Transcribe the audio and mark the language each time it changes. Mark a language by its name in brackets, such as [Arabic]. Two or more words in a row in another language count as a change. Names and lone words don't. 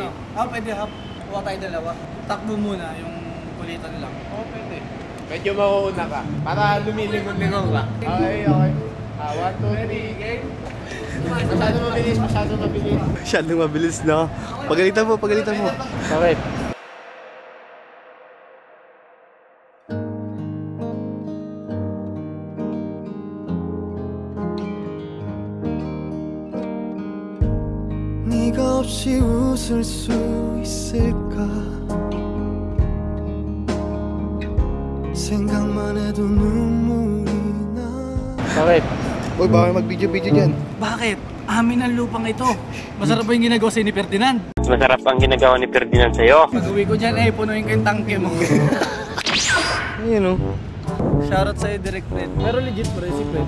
[Filipino] pwede half. Huwag tayo dalawa. Takbo muna, yung kulitan lang. Oo, pwede. Medyo mauuna ka. Para lumilingon-lingon ka. Okay. 1, 2, 3, game. Masyado mabilis. Masyadong mabilis na. Pagalitan mo. Okay. [Korean] 네가 없이 웃을 수 있을까 생각만 해도 눈물이 나. [Filipino] Okay. Uy, baka mag-video dyan. Bakit? Amin ang lupang ito. Masarap ba yung ginagawa sa'yo ni Ferdinand? Masarap ang ginagawa ni Ferdinand sa'yo. Pag-uwi ko dyan, punuin ko yung tangke mo. Ayun o. Shoutout sa'yo, Direct Fred. Pero legit po rin si Fred.